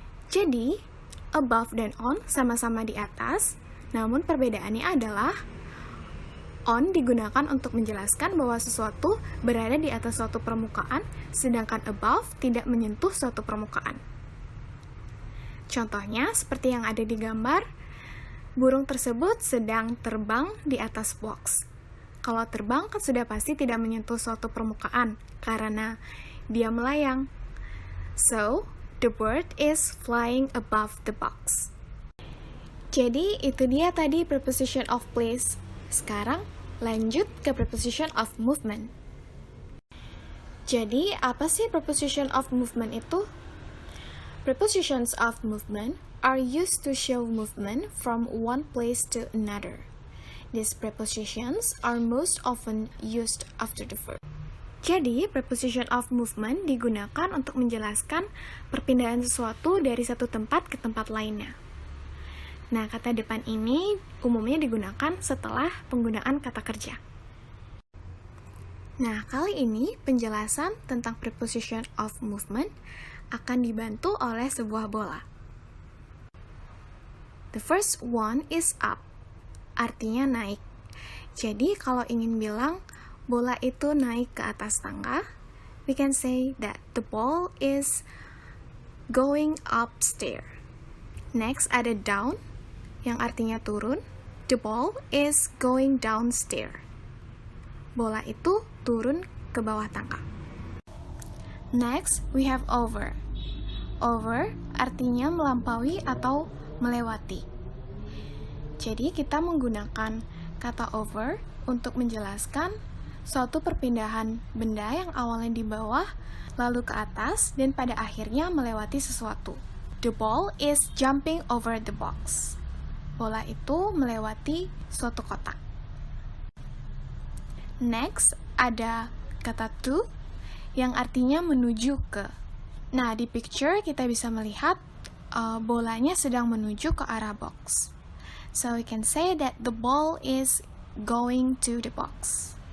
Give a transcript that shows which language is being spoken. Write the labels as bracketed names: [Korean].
[Indonesian] Jadi, above dan on sama-sama di atas, namun perbedaannya adalah on digunakan untuk menjelaskan bahwa sesuatu berada di atas suatu permukaan, sedangkan above tidak menyentuh suatu permukaan. Contohnya, seperti yang ada di gambar, burung tersebut sedang terbang di atas box. Kalau terbang kan sudah pasti tidak menyentuh suatu permukaan, karena dia melayang. [English] So, the bird is flying above the box. [Indonesian] Jadi, itu dia tadi preposition of place. Sekarang, lanjut ke preposition of movement. Jadi, apa sih preposition of movement itu? [English] Prepositions of movement are used to show movement from one place to another. These prepositions are most often used after the verb. [Indonesian] Jadi, preposition of movement digunakan untuk menjelaskan perpindahan sesuatu dari satu tempat ke tempat lainnya. Nah, kata depan ini umumnya digunakan setelah penggunaan kata kerja. Nah, kali ini penjelasan tentang preposition of movement akan dibantu oleh sebuah bola. [English] The first one is up, [Indonesian] artinya naik. Jadi, kalau ingin bilang bola itu naik ke atas tangga, [English] we can say that the ball is going upstairs. [Indonesian] Next, ada down, yang artinya turun. [English] The ball is going downstairs. [Indonesian] Bola itu turun ke bawah tangga. [English] Next, we have over. [Indonesian] Over artinya melampaui atau melewati. Jadi, kita menggunakan kata over untuk menjelaskan suatu perpindahan benda yang awalnya di bawah, lalu ke atas, dan pada akhirnya melewati sesuatu. [English] The ball is jumping over the box. [Indonesian] Bola itu melewati suatu kotak. Next, ada kata to, yang artinya menuju ke. Nah, di picture kita bisa melihat bolanya sedang menuju ke arah box. [English] So we can say that the ball is going to the box.